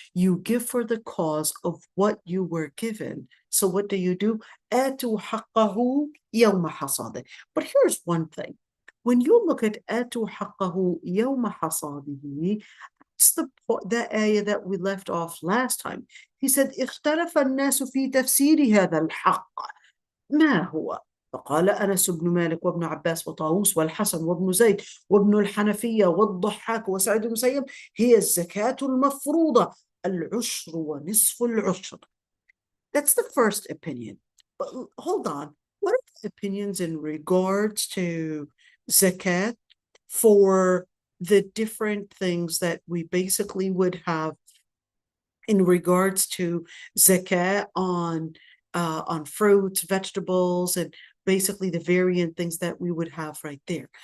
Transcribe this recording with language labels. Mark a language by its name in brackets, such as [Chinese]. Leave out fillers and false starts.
[English] You give for the cause of what you were given. [Arabic] So what do? آتوا حقه يوم حصاده. [English] But here's one thing. When you look at آتوا حقه يوم حصاده, it's the ayah that we left off last time. [Arabic] He said, اختلف الناس في تفسير هذا الحق ما هو؟ فقال أنس بن مالك وابن عباس وطاووس والحسن وابن زيد وابن الحنفية والضحاك وسعيد بن المسيب هي الزكاة المفروضة العشر ونصف العشر. [English] That's the first opinion. But hold on. What are the opinions in regards to zakat for the different things that we basically would have in regards to zakat on fruits, vegetables, and basically the variant things that we would have right there?